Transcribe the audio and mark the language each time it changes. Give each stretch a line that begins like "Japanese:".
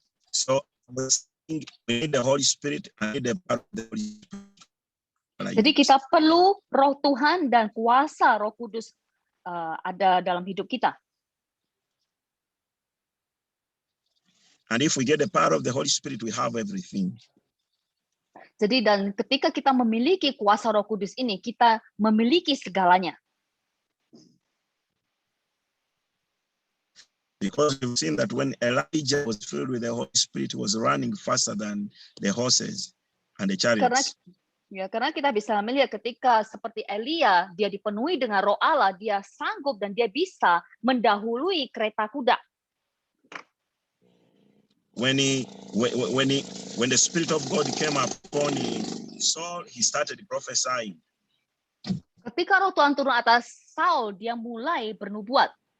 English: So we need the Holy Spirit and need the power of the Holy Spirit.
Indonesian: Jadi kita perlu Roh Tuhan dan kuasa Roh Kudus ada dalam hidup kita.
English: And if we get the power of the Holy Spirit, we have everything.
Indonesian: Jadi dan ketika kita memiliki kuasa Roh Kudus ini, kita memiliki segalanya.
English: Because we've seen that when Elijah was filled with the Holy Spirit, he was running faster than the horses and the chariots.
Indonesian: Karena kita bisa melihat ketika seperti Elia, dia dipenuhi dengan Roh Allah, dia sanggup dan dia bisa mendahului kereta kuda.
English: When the Spirit of God came upon Saul, he started prophesying.
Indonesian: Ketika Roh Tuhan turun atas Saul, dia mulai bernubuat.